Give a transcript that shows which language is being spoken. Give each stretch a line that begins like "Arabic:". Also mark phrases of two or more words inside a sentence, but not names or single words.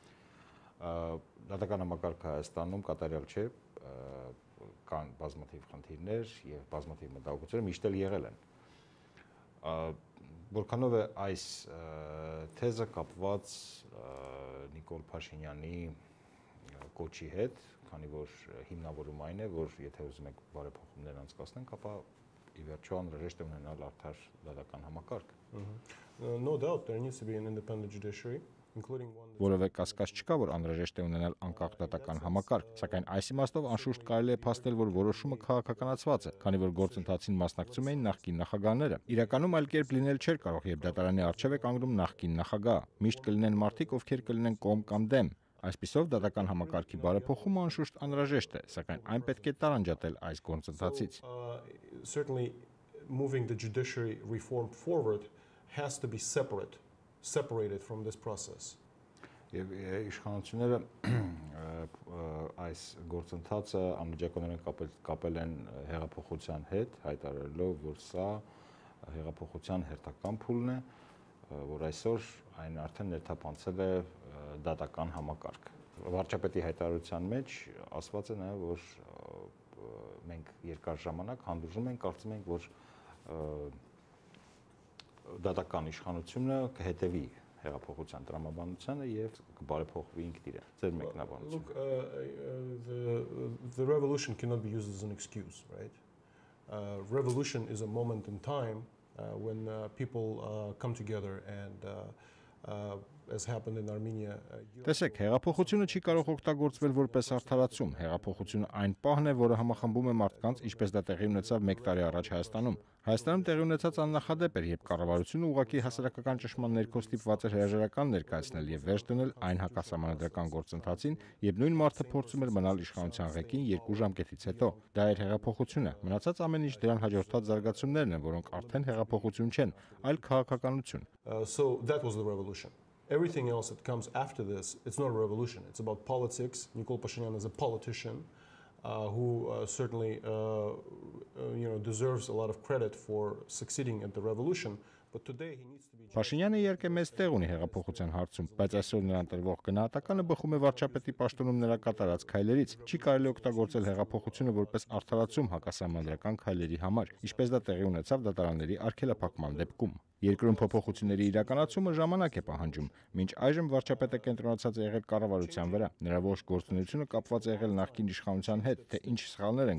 Armenian: Դատական համակարգը Հայաստանում կատարյալ չէ, կան բազմաթիվ խնդիրներ եւ բազմաթիվ մտահոգություններ միշտ էլ եղել են։ Որքանով է այս թեզը կապված Նիկոլ Փաշինյանի կոչի հետ, քանի որ հիմնավորում այն է, որ եթե ուզում եք բարեփոխումներ անցկացնենք, ապա ի վերջո անհրաժեշտ ունենալ արդար դատական համակարգ.
English: No doubt there needs to be an independent judiciary. including one that's
Armenian: Որովե կասկած չկա, որ անհրաժեշտ է ունենալ անկախ դատական համակարգ, սակայն այս իմաստով անշուշտ կարելի է փաստել, որ որոշումը քաղաքականացված է, քանի որ գործընթացին մասնակցում էին նախկին նախագահները։ Իրականում այլ կերպ լինել չէր կարող, երբ դատարանի առջև է կանգնում նախկին նախագահ։ Միշտ կլինեն մարդիկ, ովքեր կլինեն կողմ կամ դեմ։ Այսպիսով դատական համակարգի բարեփոխումը անշուշտ անհրաժեշտ է, սակայն այն պետք է տարանջատել այս գործընթացից։
English: certainly moving the judiciary reform forward has to be separated from this process.
Armenian: Եվ իշխանությունները այս գործընթացը անմիջականորեն կապել են հեղափոխության հետ, հայտարարելով, որ սա հեղափոխության հերթական փուլն է, որ այսօր այն արդեն ներթափանցել է դատական համակարգ։ Վարչապետի հայտարարության մեջ ասված է նաև, որ մենք երկար ժամանակ հանդուրժում ենք, կարծում ենք, որ դատական իշխանությունը կհետևի հեղափոխության տրամաբանությանը եւ կբարեփոխվի ինքն իրեն։ Ձեր մեկնաբանությունը։
English: Look, the revolution cannot be used as an excuse, right? Revolution is a moment in time when people come together and as happened in Armenia.
Armenian: Տեսեք, հեղափոխությունը չի կարող օգտագործվել որպես արդարացում։ Հեղափոխությունը այն պահն է, որը համախմբում է մարդկանց, ինչպես դա տեղի ունեցավ 1 տարի առաջ Հայաստանում։ Հայաստանում տեղի ունեցած աննախադեպ էր, երբ կառավարությունը ուղղակի հասարակական ճշմարտ ներքո ստիպված էր հրաժարական ներկայացնել եւ վերջ դնել այն հակասահմանադրական գործընթացին, եւ նույն մարդը փորձում էր մնալ իշխանության ղեկին 2 ժամկետից հետո։ Դա էր հեղափոխությունը։ Մնացած ամեն ինչ դրան հաջորդած զարգացումներն են, որոնք արդեն հեղափոխություն չեն, այլ քաղաքականություն։
English: So that was the revolution. Everything else that comes after this, it's not a revolution. It's about politics. Nikol Pashinyan is a politician who certainly deserves a lot of credit for succeeding at the revolution. But today he needs to be.
Armenian: Փաշինյանը իհարկե մեծ տեղ ունի հեղափոխության հարցում, բայց այսօր նրան տրվող գնահատականը բխում է վարչապետի պաշտոնում նրա կատարած քայլերից։ Չի կարելի օգտագործել հեղափոխությունը որպես արդարացում հակասահմանադրական քայլերի համար, ինչպես դա տեղի ունեցավ դատարանների արգելափակման դեպքում։ Երկրում փոփոխությունների իրականացումը ժամանակ է պահանջում։ Մինչ այժմ վարչապետը կենտրոնացած է եղել կառավարության վրա։ Նրա ողջ գործունեությունը կապված է եղել նախկին իշխանության հետ, թե ինչ սխալներ